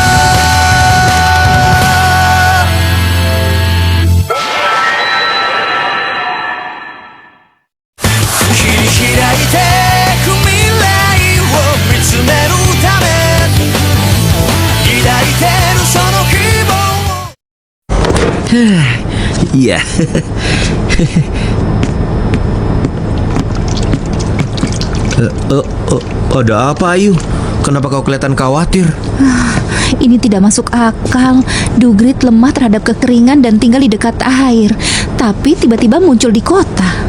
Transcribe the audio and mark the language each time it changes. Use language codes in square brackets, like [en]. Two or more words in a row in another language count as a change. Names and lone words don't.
[ja] 切り開いてく未来を見つめるため抱いてるその希望を [id] Iya. Ada apa, Ayu? Kenapa kau kelihatan khawatir? Ini tidak masuk akal. Dugrit lemah terhadap kekeringan dan tinggal di dekat air, tapi tiba-tiba muncul di kota.